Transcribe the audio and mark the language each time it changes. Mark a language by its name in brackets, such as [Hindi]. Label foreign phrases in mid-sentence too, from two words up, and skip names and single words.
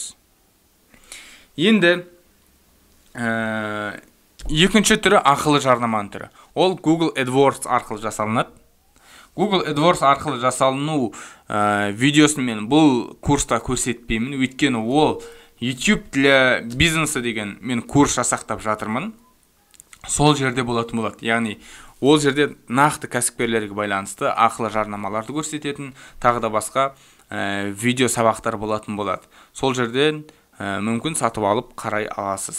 [Kazakh] Енді екінші түрі ақылы жарнаманың түрі. Ол Google AdWords арқылы жасалынады. Google AdWords арқылы жасалыну видеосын мен бұл курста көрсетпеймін, өйткені ол YouTube для бизнеса деген мен курс жасақтап жатырмын. Сол жерде болатын болады. Яғни ол жерде нақты кәсіпкерлерге байланысты ақылы жарнамаларды көрсететін, тағы да басқа видео сабақтар болатын болады. Сол жерден мүмкін сатып алып қарай аласыз.